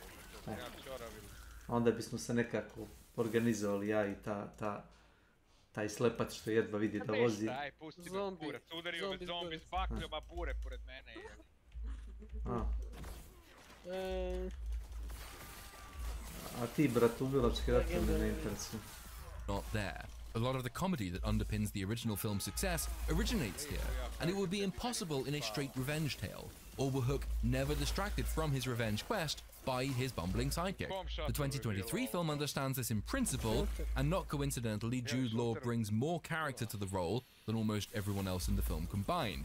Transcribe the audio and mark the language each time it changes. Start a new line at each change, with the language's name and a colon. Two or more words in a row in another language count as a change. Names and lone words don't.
Serbian: Onda bismo se nekako organizovali, ja i taj slepac što jedva vidi da vozi. Aj, pusti me kurac, udario me zombi s bakljom, a bure pored mene. A ti, brat, ubilački rat me ne interesuje.
English: Not there. A lot of the comedy that underpins the original film's success originates here, and it would be impossible in a straight revenge tale, or were Hook never distracted from his revenge quest by his bumbling sidekick. The 2023 film understands this in principle, and not coincidentally, Jude Law brings more character to the role than almost everyone else in the film combined.